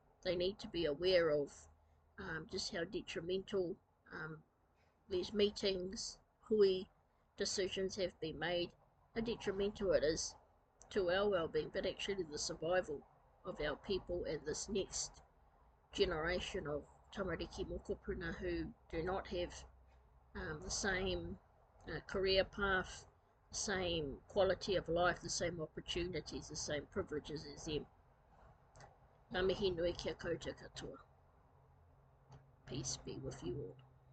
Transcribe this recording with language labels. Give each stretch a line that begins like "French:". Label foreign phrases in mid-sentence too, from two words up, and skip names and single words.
English: They need to be aware of just how detrimental these meetings, hui decisions have been made, how detrimental it is to our well-being, but actually the survival of our people and this next generation of
Māori: tamariki mokopuna
English: who do not have the same career path, the same quality of life, the same opportunities, the same privileges as them.
Māori: Ngā mihi nui kia koutou katoa.
English: Peace be with you all.